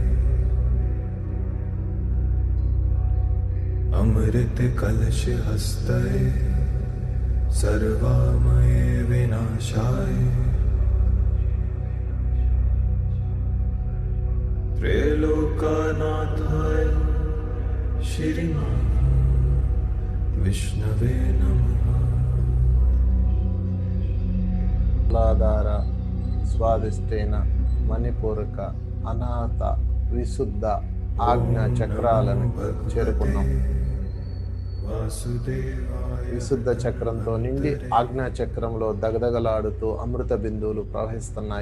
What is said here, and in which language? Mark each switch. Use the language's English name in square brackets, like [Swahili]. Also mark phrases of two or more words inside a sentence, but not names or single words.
[Sanskrit] अमृत कलश हस्तये सर्वामये विनाशाय त्रैलोक्यनाथाय श्रीमान विष्णवे नमः। [Telugu] మూలాధార స్వాదిష్టైన మణిపూరక అనాహత విశుద్ధ ఆజ్ఞా చక్రాలను చేరుకున్నాం. విశుద్ధ చక్రంతో నిండి ఆజ్ఞా చక్రంలో దగదగలాడుతూ అమృత బిందువులు ప్రవహిస్తున్నాయి.